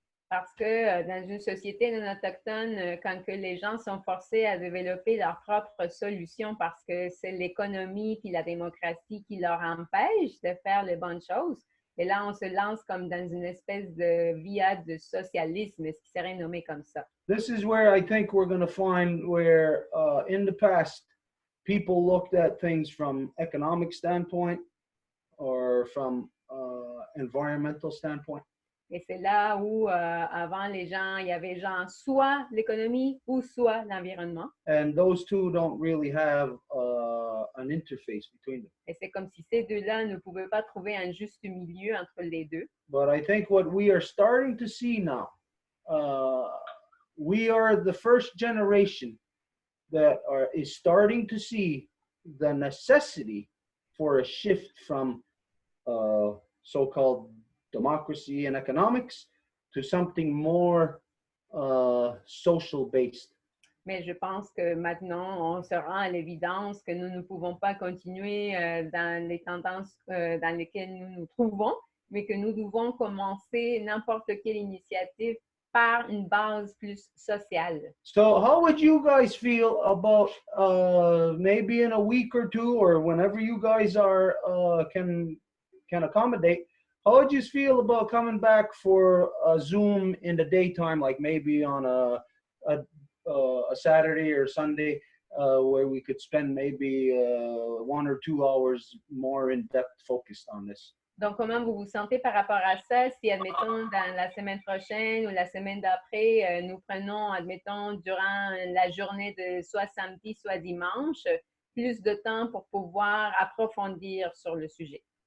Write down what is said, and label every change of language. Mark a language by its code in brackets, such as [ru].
[fr] Parce que dans une société non autochtone, quand que les gens sont forcés à développer leurs propres solutions parce que c'est l'économie puis la démocratie qui leur empêche de faire les bonnes choses, et là, on se lance comme dans une espèce de via de socialisme, ce qui serait nommé comme ça. [en] This is where I think we're going to find where in the past, people looked at things from economic standpoint or from environmental standpoint. [fr] Et c'est là où, avant, les gens, il y avait genre soit l'économie ou soit l'environnement. [en] And those two don't really have an interface between them. [fr] Et c'est comme si ces deux-là ne pouvaient pas trouver un juste milieu entre les deux. [en] But I think what we are starting to see now, we are the first generation that is starting to see the necessity for a shift from so-called democracy and economics to something more social based. [fr] Mais je pense que maintenant, on se rend à l'évidence que nous ne pouvons pas continuer dans les tendances dans lesquelles nous nous trouvons, mais que nous devons commencer n'importe quelle initiative par une base plus sociale. [en] So how would you guys feel about maybe in a week or two, or whenever you guys are can accommodate, how would you feel about coming back for a Zoom in the daytime, like maybe on a Saturday or Sunday, where we could spend maybe 1 or 2 hours more in depth focused on this? [fr] Donc, comment vous vous sentez par rapport à ça? Si, admettons, dans la semaine prochaine ou la semaine d'après, nous prenons, admettons, durant la journée de soit samedi, soit dimanche, plus de temps pour pouvoir approfondir sur le sujet.